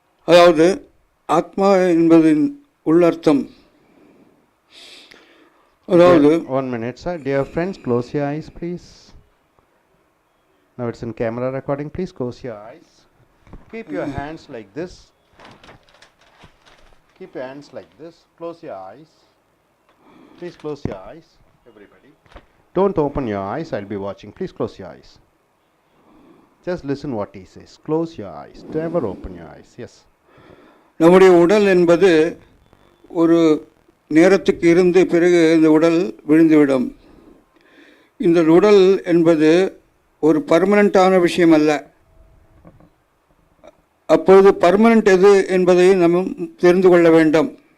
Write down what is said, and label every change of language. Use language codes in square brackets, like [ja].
[ta] அதாவது ஆத்மா என்பதின் உள்ளர்த்தம், அதாவது [en] 1 minute sir. Dear friends, close your eyes please. Now it's in camera recording. Please close your eyes. Keep your hands like this. Keep your hands like this. Close your eyes. Please close your eyes, everybody. Don't open your eyes. I'll be watching. Please close your eyes. Just listen what he says. Close your eyes. Never open your eyes. Yes. [ta] நம்முடைய உடல் என்பது ஒரு நேரத்துக்கு இருந்து பிறகு இந்த உடல் விழுந்துவிடும். இந்த உடல் என்பது ஒரு பர்மனண்ட்டான விஷயம் அல்ல. அப்பொழுது பர்மனண்ட் எது என்பதை நம்ம தெரிந்து கொள்ள வேண்டும்.